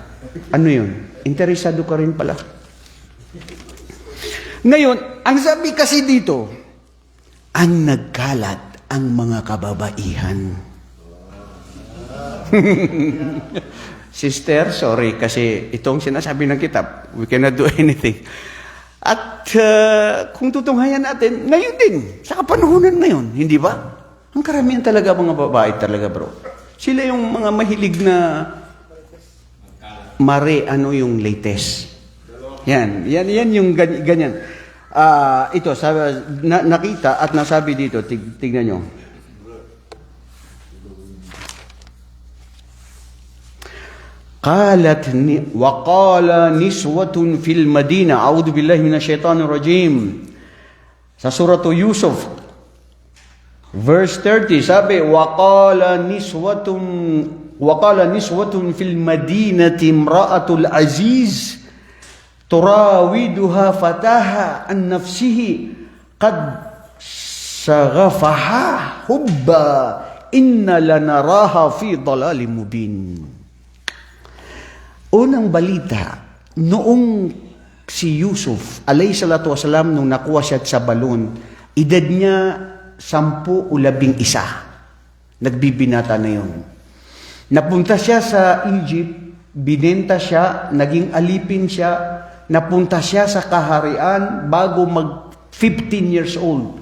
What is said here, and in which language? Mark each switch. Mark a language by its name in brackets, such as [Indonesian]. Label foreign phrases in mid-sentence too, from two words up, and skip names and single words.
[Filipino] Ano yun? Interesado ka rin pala. Ngayon, ang sabi kasi dito, ang nagkalat ang mga kababaihan. Sister, sorry, kasi itong sinasabi ng kitab, [English] we cannot do anything. [Filipino] At kung tutunghayan natin, ngayon din, sa kapanahunan ngayon, hindi ba? Ang karamihan talaga mga babae talaga bro. Sila yung mga mahilig na ano yung latest. Yan yung ganyan. Ito, nakita at nasabi dito, tignan nyo. [Arabic] وقال نسوة في المدينة أعوذ بالله من الشيطان الرجيم [Filipino] sa surah Yusuf verse 30 sabi [Arabic] وقال نسوة في المدينة امرأة العزيز تراودها فتاها عن نفسه قد شغفها حبا إن لنراها في ضلال مبين. [Filipino] Unang balita, noong si Yusuf, [Arabic] عليه الصلاة والسلام, [Filipino] nung nakuha siya sa balon, edad niya 10 o 11. Nagbibinata na yun. Napunta siya sa Egypt, binenta siya, naging alipin siya, napunta siya sa kaharian bago mag 15 [English] years old.